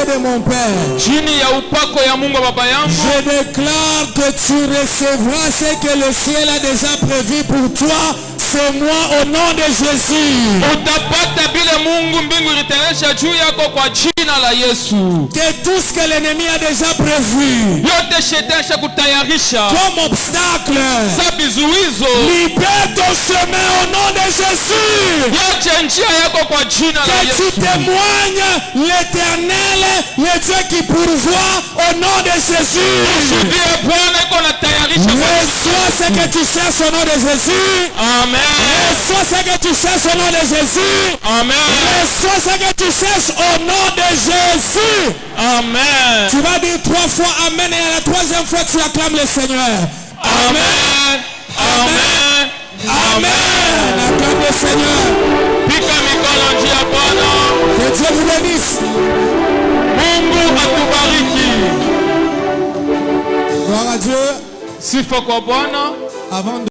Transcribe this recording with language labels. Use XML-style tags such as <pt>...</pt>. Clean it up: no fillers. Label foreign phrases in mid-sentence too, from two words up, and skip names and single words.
<fr>mon Père.</fr> <sw>chini ya upako ya Mungu baba yangu,</sw> <fr>Je déclare que tu recevras ce que le ciel a déjà prévu pour toi. C'est moi au nom de Jésus.</fr> <sw>utapata bila Mungu mbingu ilitayarisha juu yako kwa jina la Yesu.</sw> <fr>Que tout ce que l'ennemi a déjà prévu</fr> <sw>Yote shetani shakutayarisha</sw> <fr>comme obstacle,</fr> <sw>za vizuizo,</sw> <fr>libère ton chemin au nom de Jésus.</fr> <sw>yote njia yako kwa jina la</sw> <fr>Que tu Yesu. témoignes l'Éternel, le Dieu qui pourvoit au nom de Jésus.</fr> <sw>Shuhudia Bwana iko natayarisha kwa</sw> <fr>Reçois ce que tu cherches au nom de Jésus. Amen. Reçois ce que tu cherches au nom de Jésus. Amen. Reçois ce que tu cherches au nom de Jésus. Amen. Tu vas dire 3 fois Amen et à la 3e fois tu acclames le Seigneur. Amen. Amen. Amen. Acclame le Seigneur.</fr> <sw>Pika mikono njia Bwana.</sw> <fr>Que Dieu vous bénisse.</fr> <sw>Mungu atubariki.</sw> <fr>Gloire à Dieu.</fr> <sw>Sifa kwa Bwana.</sw> <fr>Avant de</fr>